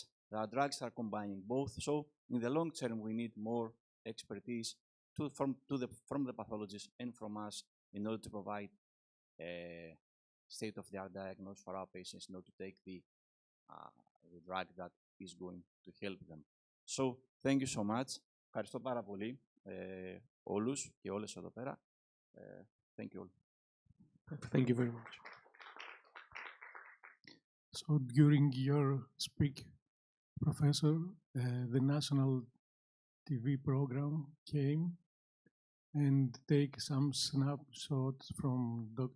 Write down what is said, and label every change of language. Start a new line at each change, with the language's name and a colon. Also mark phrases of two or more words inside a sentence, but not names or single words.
English: The drugs are combining both. So in the long term, we need more expertise from the pathologists and from us in order to provide a state-of-the-art diagnosis for our patients in order to take the drug that is going to help them. So thank you so much.
Greek: Ευχαριστώ πάρα πολύ όλους και όλες εδώ πέρα.
English: Thank you all. Thank you very much. So during your speak, Professor, the national TV program came and take some snapshots from Dr.